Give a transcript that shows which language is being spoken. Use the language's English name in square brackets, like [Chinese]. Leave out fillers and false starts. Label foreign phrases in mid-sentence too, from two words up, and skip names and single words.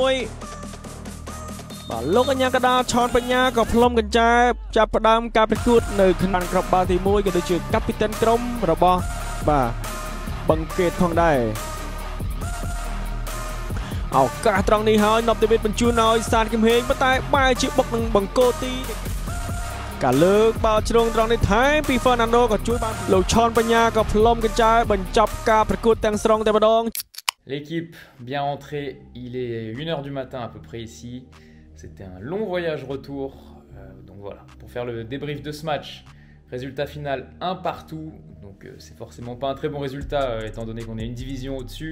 [Khmer] 1 បាទលោកអញ្ញាកដាឆនបញ្ញាក៏ផ្លុំកញ្ចែចាប់ផ្ដើមការប្រកួតនៅក្នុងក្របបាល់ទី1ក៏ដូចជាកាពីតិនក្រុមរបស់បាទបឹងកេតផងដែរឱកាសត្រង់នេះហើយ Nob David បញ្ជូនឲ្យសានគឹមហេងប៉ុន្តែបែរជាបុកនឹងបង្គោលទីការលើកបាល់ជ្រុងត្រង់នេះថែមពី Fernando ក៏ជួយបានលោកឆនបញ្ញាក៏ផ្លុំកញ្ចែបញ្ចប់ការប្រកួតទាំងស្រុងតែម្ដង [French] L'équipe bien rentrée, il est 1h du matin à peu près ici. C'était un long voyage retour. Donc voilà, pour faire le débrief de ce match. Résultat final 1 partout, donc c'est forcément pas un très bon résultat étant donné qu'on est une division au-dessus.